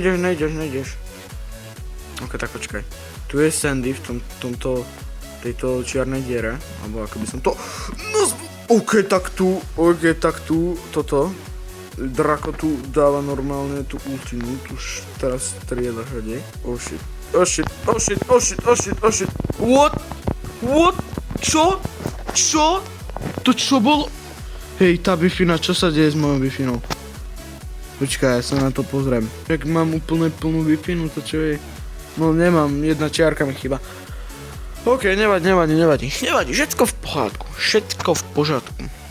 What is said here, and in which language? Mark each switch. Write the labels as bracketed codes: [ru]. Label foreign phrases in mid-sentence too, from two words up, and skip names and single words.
[sk] Ok, tak počkaj. Tu je Sandy v tejto čiarnej diere. Alebo ako by som to... OK, tak tu, toto. Drako tu dáva normálne tú ultimu. Tu už teraz strieda hrdej. [en] Oh shit. What? [sk] Čo? To čo bolo? Hej, tá Wi-Fi, čo sa deje s mojou Wi-Fi? Počkaj, ja sa na to pozriem. Jak mám úplne plnú Wi-Fi, to čo je? No nemám, jedna čiarka mi chýba. OK, nevadí. Všetko [cs] v pořádku.